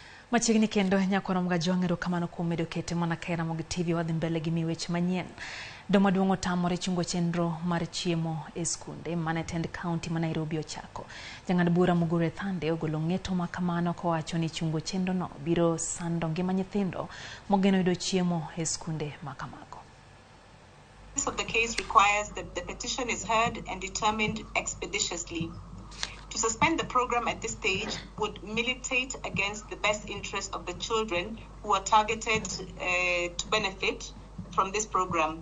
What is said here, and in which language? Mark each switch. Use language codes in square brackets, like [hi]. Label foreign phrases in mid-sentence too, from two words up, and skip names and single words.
[luo] Machigni kendo nyakona mga jongero kamano kumedo kete mana kae Ramogi TV wadhi mbele gi miweche manyien. Doma duongo tamore chungo chenro mar chiemo e sikunde mane tend county ma Nairobi ochako. Jang'ad bura Mugure Thande ogolo ng'eto ma kamano kowacho ni chungo chenro no biro sando ngima nyithindo mogeno yudo chiemo e sikunde ma kamago. [en] Of the case requires that the petition is heard and determined expeditiously. To suspend the program at this stage would militate against the best interest of the children who are targeted to benefit from this program.